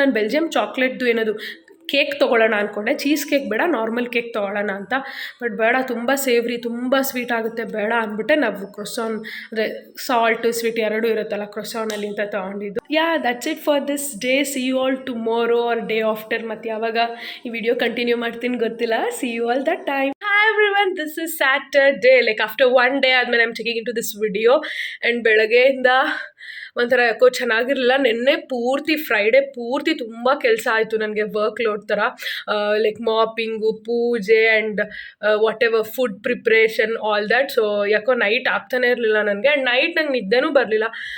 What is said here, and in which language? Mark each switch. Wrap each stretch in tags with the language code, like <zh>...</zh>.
<kn>ನಾನು ಬೆಲ್ಜಿಯಂ ಚಾಕ್ಲೇಟ್ದು ಏನದು ಕೇಕ್ ತೊಗೊಳ್ಳೋಣ ಅಂದ್ಕೊಂಡೆ. ಚೀಸ್ ಕೇಕ್ ಬೇಡ, ನಾರ್ಮಲ್ ಕೇಕ್ ತೊಗೊಳ್ಳೋಣ ಅಂತ. ಬಟ್ ಬೇಡ, ತುಂಬ ಸೇವ್ರಿ, ತುಂಬ ಸ್ವೀಟ್ ಆಗುತ್ತೆ, ಬೇಡ ಅಂದ್ಬಿಟ್ಟೆ ನಾವು ಕ್ರೊಸಾನ್ ಅಂದರೆ ಸಾಲ್ಟ್ ಸ್ವೀಟ್ ಎರಡೂ ಇರುತ್ತಲ್ಲ ಕ್ರೊಸಾನಲ್ಲಿ ಅಂತ ತೊಗೊಂಡಿದ್ದು.</kn> <en>That's it for this day. See you all tomorrow or day after.</en> <kn>ಮತ್ತು ಯಾವಾಗ ಈ ವಿಡಿಯೋ ಕಂಟಿನ್ಯೂ ಮಾಡ್ತೀನಿ ಗೊತ್ತಿಲ್ಲ.</kn> <en>See you all that time. Hi everyone, this is Saturday. Like after one day</en> <kn>ಆದಮೇಲೆ</kn> <en>I'm taking into this video.</en> <kn>And ಬೆಳಗ್ಗೆಯಿಂದ ಒಂಥರ ಯಾಕೋ ಚೆನ್ನಾಗಿರಲಿಲ್ಲ. ನಿನ್ನೆ ಪೂರ್ತಿ ಫ್ರೈಡೇ ಪೂರ್ತಿ ತುಂಬ ಕೆಲಸ ಆಯಿತು ನನಗೆ, ವರ್ಕ್ ಲೋಡ್ ಥರ.</kn> <en>Like mopping, ಪೂಜೆ and whatever food preparation, all that.</en> <kn>So ಯಾಕೋ ನೈಟ್ ಆಗ್ತಾನೆ ಇರಲಿಲ್ಲ ನನಗೆ. ಆ್ಯಂಡ್ ನೈಟ್ ನಂಗೆ ನಿದ್ದೆನೂ ಬರಲಿಲ್ಲ.</kn>